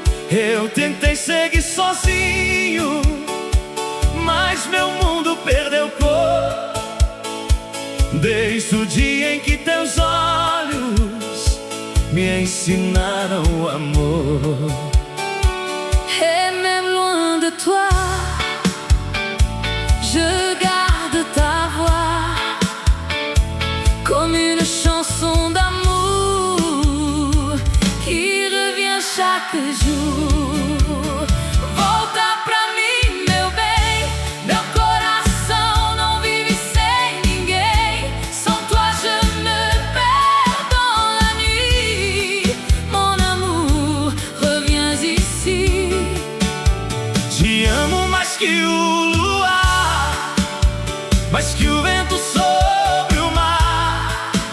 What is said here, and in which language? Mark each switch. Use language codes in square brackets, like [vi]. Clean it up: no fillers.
[pt] Eu tentei seguir sozinho, mas meu mundo perdeu cor. Desde o dia em que teus olhos me ensinaram o amor. [fr] Et même loin de toi, je garde ta voix comme une chanson d'amour qui revient chaque jour. [pt] Volta pra mim, meu bem, meu coração não vive sem ninguém. [fr] Sans toi je me perds dans la nuit. Mon amour, reviens ici. [pt] Te amo mais que o luar, mais que o vento sobre o mar.